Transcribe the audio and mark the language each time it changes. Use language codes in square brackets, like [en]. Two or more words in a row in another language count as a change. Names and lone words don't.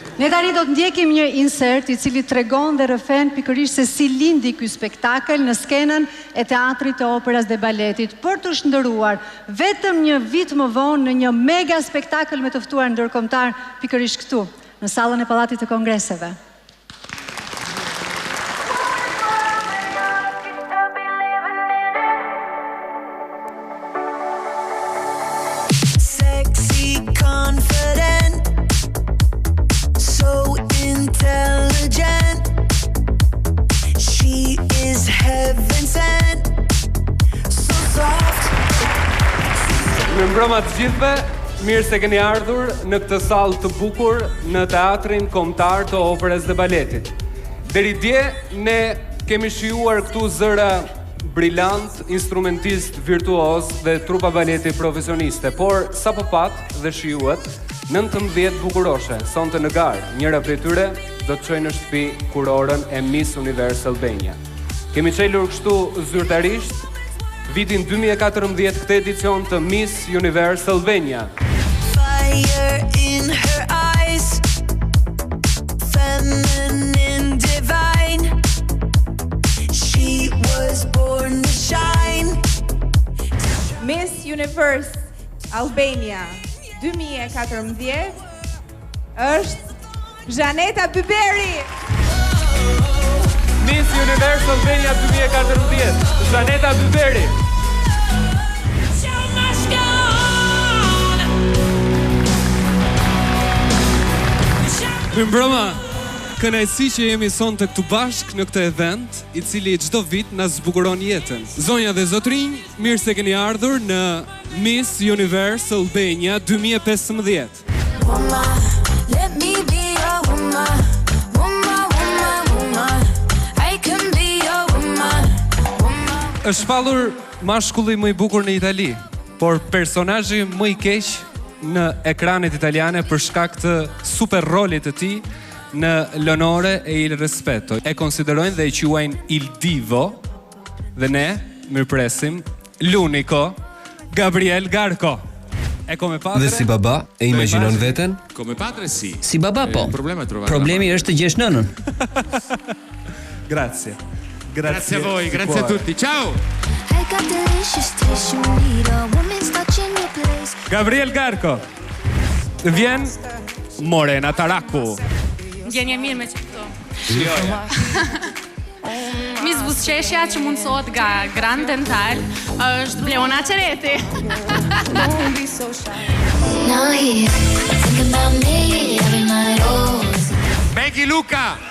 [sq] Ne tani do të ndjekim një insert i cili tregon dhe rrëfen pikërisht se si lindi ky spektakël në skenën e teatrit të operës dhe baletit, për të shndëruar vetëm një vit më vonë në një mega spektakël me të ftuar ndërkombëtar pikërisht këtu, në sallën e Pallatit të Kongreseve. [en] Sexy, confident, so intelligent. She is heaven sent, so soft. [sq] Mirëmbrëma të gjithëve. Mirë se keni ardhur në këtë sallë të bukur në Teatrin Kombëtar të Operës dhe Baletit. Deri dje ne kemi shijuar këtu zëra brillant, instrumentist virtuoz dhe trupa baleti profesioniste, por sapo pat dhe shijuat 19 bukuroshe sonte në garë. Njëra prej tyre do të çojë në shtëpi kurorën e Miss Universe Albania. Kemi çelur kështu zyrtarisht vitin 2014 këtë edicion të Miss Universe Albania. [en] Fire in her eyes, feminine, divine. She was born to shine. [sq] Miss Universe Albania 2014 është Zhaneta Byberi. Miss Universe Albania 2014, Zhaneta Byberi. Mirëmbrëma, kënaqësi që jemi sonte këtu bashkë në këtë event, i cili çdo vit na zbukuron jetën. Zonja dhe zotrinj, mirë se keni ardhur në Miss Universe Albania 2015. [en] Let me be your woman. [sq] Është shpallur mashkulli më i bukur në Itali, por personazhi më i keq në ekranet italiane për shkak të super rolit të tij në L'onore e il rispetto. E konsiderojnë dhe i quajnë [it] il divo [sq] dhe ne mirëpresim l'unico Gabriel Garco. [it] E come padre. [sq] Dhe si baba e imagjinon veten? [it] Come padre sì. [sq] Si baba po. Problemi është të gjesh nënën. [it] Grazie. Grazie a voi, grazie a tutti. Ciao. [sq] Gabriel Garco. Vjen Morena Taraku. Ndjenja mirë me që këto. Miss Buzqeshja që mundësohet nga Grand Dental është Leona Qereti. Becky Luca.